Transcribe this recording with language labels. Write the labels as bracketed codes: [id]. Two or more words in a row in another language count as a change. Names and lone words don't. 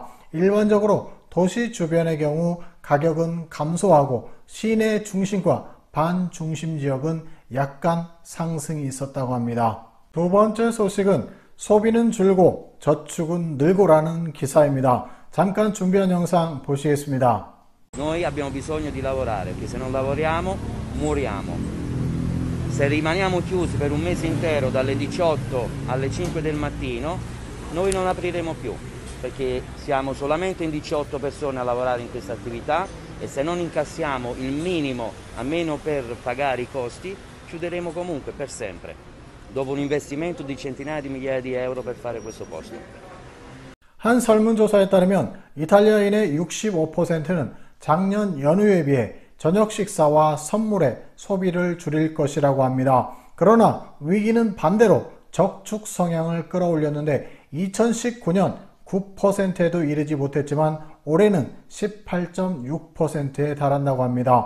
[ko] 일반적으로 도시 주변의 경우 가격은 감소하고 시내 중심과 반중심 지역은 약간 상승이 있었다고 합니다. 두 번째 소식은 소비는 줄고 저축은 늘고라는 기사입니다. 잠깐 준비한 영상 보시겠습니다. [it] Noi abbiamo bisogno di lavorare, perché se non lavoriamo moriamo. Se rimaniamo chiusi per un mese intero dalle 18 alle 5 del mattino, noi non apriremo più, perché siamo solamente in 18 persone a lavorare in questa attività e se non incassiamo il minimo, almeno per pagare i costi, chiuderemo comunque per sempre, dopo un investimento di centinaia di migliaia di euro per fare questo posto. [ko] 한 설문조사에 따르면 이탈리아인의 65%는 작년 연휴에 비해 저녁 식사와 선물의 소비를 줄일 것이라고 합니다. 그러나 위기는 반대로 저축 성향을 끌어올렸는데 2019년 9%에도 이르지 못했지만 올해는 18.6%에 달한다고 합니다.